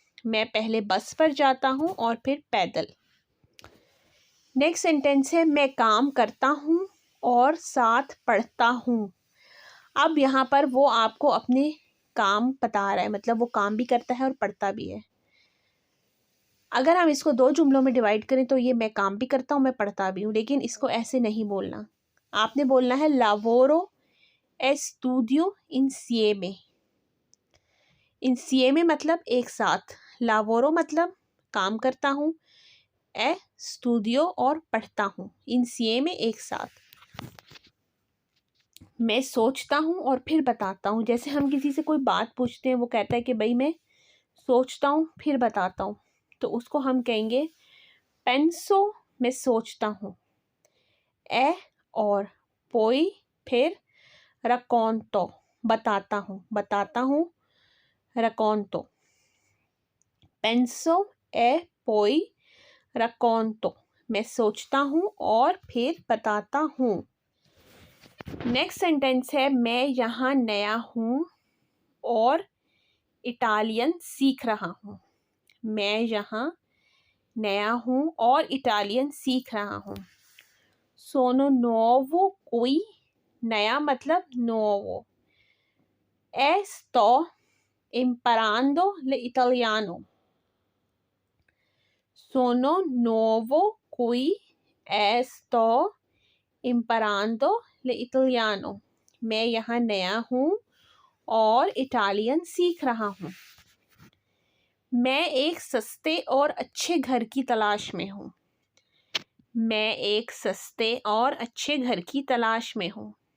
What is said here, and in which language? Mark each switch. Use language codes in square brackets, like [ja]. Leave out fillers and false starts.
[hi] मैं पहले बस पर जाता हूँ और फिर पैदल। नेक्स्ट सेंटेंस है मैं काम करता हूँ और साथ पढ़ता हूँ। अब यहाँ पर वो आपको अपने काम बता रहा है, मतलब वो काम भी करता है और पढ़ता भी है। अगर हम इसको दो जुमलों में डिवाइड करें तो ये मैं काम भी करता हूँ, मैं पढ़ता भी हूँ, लेकिन इसको ऐसे नहीं बोलना। [it] आपने बोलना है lavoro e studio insieme। [hi] insieme मतलब एक साथ, lavoro मतलब काम करता हूँ, ए स्टूडियो और पढ़ता हूँ, insieme एक साथ। मैं सोचता हूँ और फिर बताता हूँ। जैसे हम किसी से कोई बात पूछते हैं, वो कहता है कि भाई मैं सोचता हूँ फिर बताता हूँ, तो उसको हम कहेंगे पेंसो, मैं सोचता हूँ, ए और पोई, फिर रकोंतो, बताता हूँ, रकोंतो। [it] पेंसो ए पोई रकोंतो, [hi] मैं सोचता हूँ और फिर बताता हूँ। नेक्स्ट सेंटेंस है मैं यहाँ नया हूँ और इटालियन सीख रहा हूँ। मैं यहाँ नया हूँ और इटालियन सीख रहा हूँ। [it] सोनो nuovo qui, [hi] नया मतलब [it] nuovo। E sto imparando l'italiano। Sono nuovo qui e sto imparando l'italiano। [hi] मैं यहाँ नया हूँ और इटालियन सीख रहा हूँ। मैं एक सस्ते और अच्छे घर की तलाश में हूँ। मैं एक सस्ते और अच्छे घर की तलाश में हूँ।